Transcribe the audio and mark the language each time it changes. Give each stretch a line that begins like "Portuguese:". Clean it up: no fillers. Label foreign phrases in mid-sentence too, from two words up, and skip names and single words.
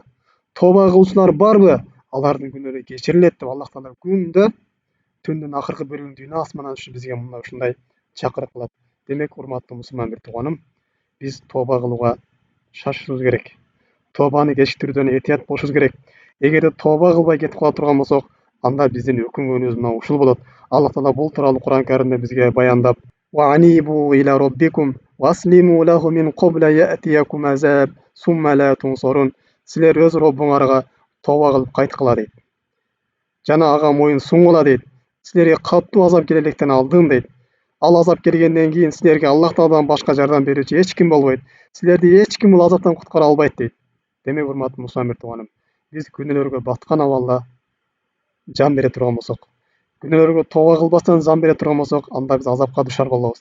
Kyrgyz: Тооба кылуучулар барбы? Алардын күнөөлөрү кечирилет деп Аллах Таала күндө түндүн акыркы бөлүгүндө дүйнө асмандан түшүп бизге мына ушундай чакырык кылат. Демек, урматтуу мусулман бир тууганым, биз тооба кылууга шашышыбыз керек. Тообаны кечиктирүүдөн этият болушубуз керек. Эгерде тооба кылбай кетип кала турган болсок, анда биздин өкүнгөнүбүз мына ушул болот. Аллах Таала бул тууралуу Куран Каримде бизге баяндап:
Arabic: "وأنيبوا إلى ربكم وأسلموا له من قبل أن يأتيكم العذاب ثم لا تنصرون."
Kyrgyz: Силер өз Роббуңарга тооба кылып кайткыла дейт. Жана ага моюн сунгула дейт. Силерге каттуу азап келеликтен алдым дейт. Ал азап келгенден кийин силерге Аллах Тааладан башка жардам берүүчү эч ким болбойт. Силерди эч ким бул азаптан куткара албайт дейт. Демек, урматтуу мусулман бир тууганым, биз күнөөлөргө баткан абалда жан бере турган болсок, күнөөлөргө тооба кылбастан жан бере турган болсок, анда биз азапка душар болобуз.